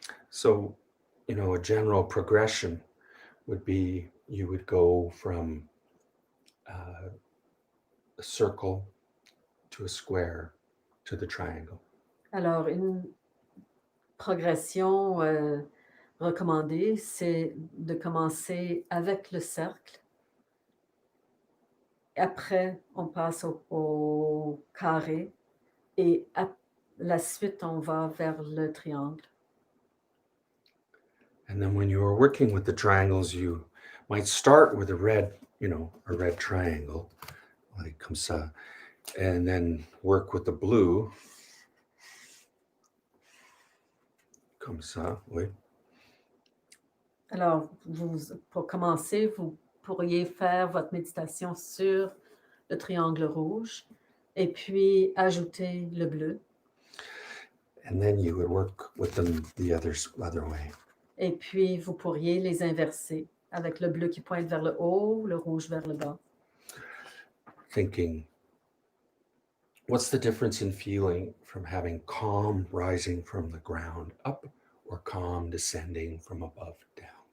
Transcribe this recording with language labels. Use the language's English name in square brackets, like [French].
[English] So, a general progression would be you would go from a circle to a square to the triangle. [French] Alors, une progression recommandée, c'est de commencer avec le cercle, après, on passe au carré et la suite, on va vers le triangle. [English] And then when you are working with the triangles, you might start with a red triangle, like [French] comme ça, [English] and then work with the blue, [French] comme ça, oui. Alors, pour commencer, vous pourriez faire votre méditation sur le triangle rouge et puis ajouter le bleu. [English] And then you would work with them the other way. [French] Et puis, vous pourriez les inverser avec le bleu qui pointe vers le haut, le rouge vers le bas. [English] Thinking, what's the difference in feeling from having calm rising from the ground up or calm descending from above down?